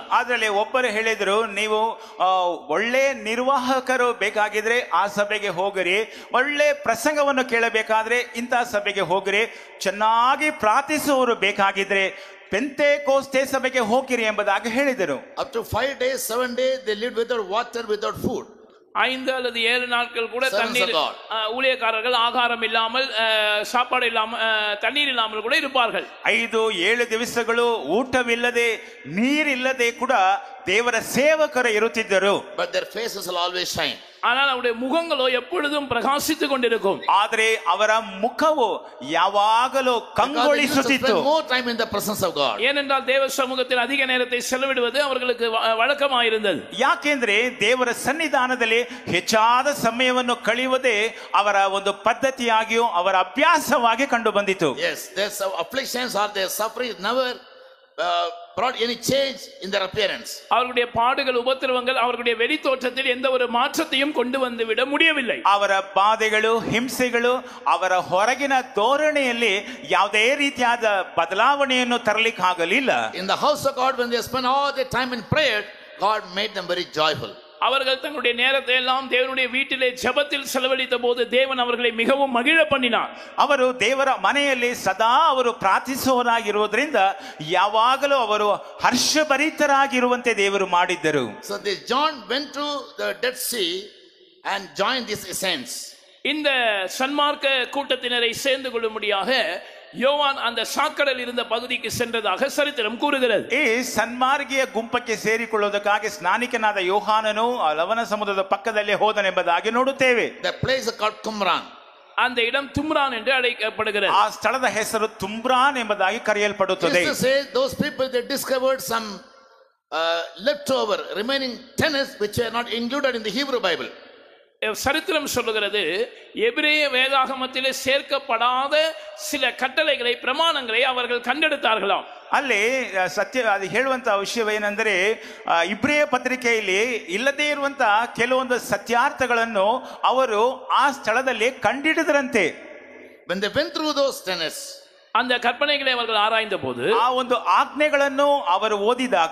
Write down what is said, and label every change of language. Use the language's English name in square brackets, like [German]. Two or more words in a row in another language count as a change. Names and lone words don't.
[Kannada] ಅದರಲ್ಲಿ ಒಬ್ಬರು ಹೇಳಿದ್ರು, ನೀವು ಒಳ್ಳೆ ನಿರ್ವಾಹಕರು ಬೇಕಾಗಿದ್ರೆ ಆ ಸಭೆಗೆ ಹೋಗಿರಿ, ಒಳ್ಳೆ ಪ್ರಸಂಗವನ್ನು ಕೇಳಬೇಕಾದ್ರೆ ಇಂತಹ ಸಭೆಗೆ ಹೋಗಿರಿ, ಚೆನ್ನಾಗಿ ಪ್ರಾರ್ಥಿಸುವವರು ಬೇಕಾಗಿದ್ರೆ ಪೆಂತೆಕೋಸ್ತೆ ಸಭೆಗೆ ಹೋಗಿರಿ ಎಂಬುದಾಗಿ ಹೇಳಿದರು. [English] Up to 5 days, 7 days, they lived without water, without food. [Tamil] 5 அல்லது 7 நாட்கள் கூட தண்ணீர், ஊழியக்காரர்கள் ஆகாரம் இல்லாமல், சாப்பாடு இல்லாமல், தண்ணீர் இல்லாமல் கூட இருப்பார்கள். [Kannada] 5-7 ದಿವಸಗಳು ಊಟವಿಲ್ಲದೆ ನೀರಿಲ್ಲದೆ ಕೂಡ ದೇವರ ಸೇವಕರು ಇರುತ್ತಿದ್ದರು. [English] But their faces will always shine. [Tamil] ஆனால் அவருடைய முகங்களோ எப்பொழுதும் பிரகாசித்துக் கொண்டிருக்கும். [Kannada] ಆದರೆ ಅವರ ಮುಖವು ಯಾವಾಗಲೂ ಕಂಗೊಳಿಸುತ್ತಿತ್ತು. [English] More time in the presence of God. [Tamil] ஏனென்றால் தேவ சமூகத்தில் அதிக நேரத்தை செலவிடுவது அவர்களுக்கு வழக்கமாயிருந்தது. [Kannada] ಯಾಕೆಂದ್ರೆ ದೇವರ ಸನ್ನಿಧಾನದಲ್ಲಿ ಹೆಚ್ಚಾದ ಸಮಯವನ್ನು ಕಳೆಯುವುದೇ ಅವರ ಒಂದು ಪದ್ಧತಿಯಾಗಿಯೂ ಅವರ ಅಭ್ಯಾಸವಾಗಿ ಕಂಡು ಬಂದಿತು. [English] Yes, their afflictions or their suffering never brought any change in their appearance. [Tamil] அவர்களுடைய பாடுகள், உபத்திரவங்கள் அவர்களுடைய வெளி தோற்றத்தில் எந்த ஒரு மாற்றத்தையும் கொண்டு வந்து விட முடியவில்லை. [Kannada] ಅವರ ಬಾಧೆಗಳು, ಹಿಂಸೆಗಳು ಅವರ ಹೊರಗಿನ ಧೋರಣೆಯಲ್ಲಿ ಯಾವುದೇ ರೀತಿಯಾದ ಬದಲಾವಣೆಯನ್ನು ತರಲಿಕ್ಕೆ ಆಗಲಿಲ್ಲ. [English] In the house of God, when they spent all their time in prayer, God made them very joyful. [Tamil] அவர்கள் தங்களுடைய நேரத்தை எல்லாம் தேவனுடைய வீட்டிலே ஜெபத்தில் செலவழித்த போது தேவன் அவர்களை மிகவும் மகிழ பண்ணினார். [Kannada] ಅವರು ದೇವರ ಮನೆಯಲ್ಲಿ ಸದಾ ಅವರು ಪ್ರಾರ್ಥಿಸುವವರಾಗಿರುವುದರಿಂದ ಯಾವಾಗಲೂ ಅವರು ಹರ್ಷಭರಿತರಾಗಿರುವಂತೆ ದೇವರು ಮಾಡಿದ್ದರು. [English] So this John went to the Dead Sea and joined this essence. [Tamil] இந்த சன்மார்க்க கூட்டத்தினரை சேர்ந்து கொள்ளும்படியாக யோவான் அந்த சாக்கடல் இருந்த பகுதிக்கு சென்றதாக சரித்திரம் கூறுகிறது. [Kannada] ಈ ಸನ್ಮಾರ್ಗಿಯ ಗುಂಪಕ್ಕೆ ಸೇರಿಕೊಳ್ಳುವುದಕ್ಕಾಗಿ ಸ್ನಾನಿಕನಾದ ಯೋಹಾನನು ಲವಣ ಸಮುದ್ರದ ಪಕ್ಕದಲ್ಲಿ ಹೋದನೆಂಬುದಾಗಿ ನೋಡುತ್ತೇವೆ. [English] The place is called Qumran. [Tamil] அந்த இடம் தும்ரான் என்று அழைக்கப்படுகிறது. [Kannada] ಆ ಸ್ಥಳದ ಹೆಸರು ತುಮ್ರಾನ್ ಎಂಬುದಾಗಿ ಕರೆಯಲ್ಪಡುತ್ತದೆ. [English] Just to say, those people, they discovered some leftover remaining tenets which are not included in the Hebrew Bible. [Tamil] சரித்திரம் சொல்லுகிறது, எபிரேய வேதாகமத்திலே சேர்க்கப்படாத சில கட்டளைகளை, பிரமாணங்களை அவர்கள் கண்டெடுத்தார்களாம். [Kannada] ಅಲ್ಲಿ ಸತ್ಯ ಅದು ಹೇಳುವಂತಹ ವಿಷಯವೇನೆಂದರೆ, ಇಬ್ರಿಯ ಪತ್ರಿಕೆಯಲ್ಲಿ ಇಲ್ಲದೇ ಇರುವಂತಹ ಕೆಲವೊಂದು ಸತ್ಯಾರ್ಥಗಳನ್ನು ಅವರು ಆ ಸ್ಥಳದಲ್ಲಿ ಕಂಡಿಡಿದರಂತೆ. [English] when they went through those tenets, [Tamil] அந்த கற்பனைகளை அவர்கள் ஆராய்ந்த போது [Kannada] ಆ ಒಂದು ಆಜ್ಞೆಗಳನ್ನು ಅವರು ಓದಿದಾಗ